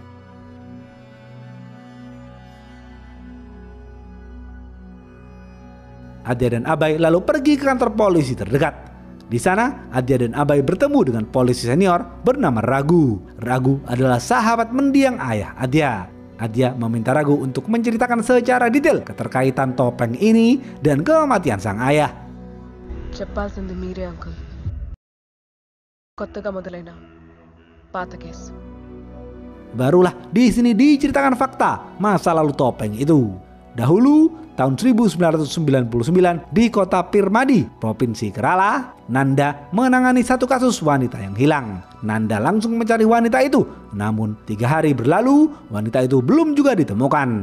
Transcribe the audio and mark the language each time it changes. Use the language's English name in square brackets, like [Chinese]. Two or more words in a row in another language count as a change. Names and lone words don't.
[Indonesian] Adia dan Abai lalu pergi ke kantor polisi terdekat. Di sana, Adia dan Abai bertemu dengan polisi senior bernama Ragu. Ragu adalah sahabat mendiang ayah Adia. Adia meminta Ragu untuk menceritakan secara detail keterkaitan topeng ini dan kematian sang ayah. [Telugu] చెప్పాల్సింది మీరే అంకుల్. కొత్తగా మొదలైన పాత కేసు. [Indonesian] Barulah di sini diceritakan fakta masa lalu topeng itu. Dahulu, tahun 1999 di kota Pirmadi, Provinsi Kerala, Nanda menangani satu kasus wanita yang hilang. Nanda langsung mencari wanita itu, namun 3 hari berlalu wanita itu belum juga ditemukan.